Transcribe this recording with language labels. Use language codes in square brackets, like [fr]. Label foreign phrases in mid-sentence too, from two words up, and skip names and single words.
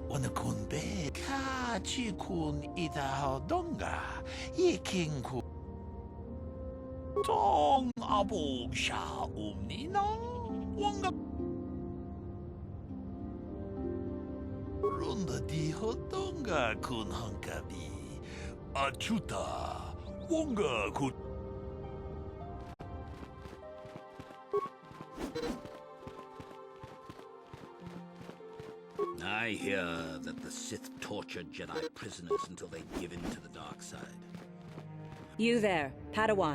[en] kun be ka chi kun ida donga iking ku tong abo sha umni nong wonga ronda di hodonga kun hankabi achuta wonga kun. I hear that the Sith tortured Jedi prisoners until they give in to the dark side. You there, Padawan.